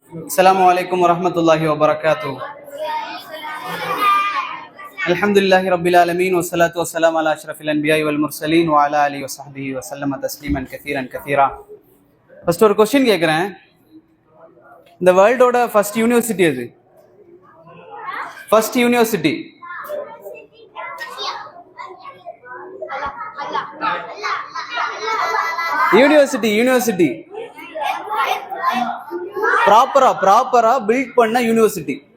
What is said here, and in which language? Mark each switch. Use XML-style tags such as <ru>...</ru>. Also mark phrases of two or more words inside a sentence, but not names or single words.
<ar>السلام عليكم ورحمة الله وبركاته الحمد لله رب العالمين والصلاة والسلام على أشرف الأنبياء والمرسلين وعلى آله وصحبه وسلم تسليما كثيرا كثيرا.</ar> <ta>First ஒரு क्वेश्चन கேக்குறேன். இந்த வேர்ல்டோட</ta> <en>first university</en> <ta>எது?</ta> <en>first university university properly built பண்ண யூனிவர்சிட்டி.</en>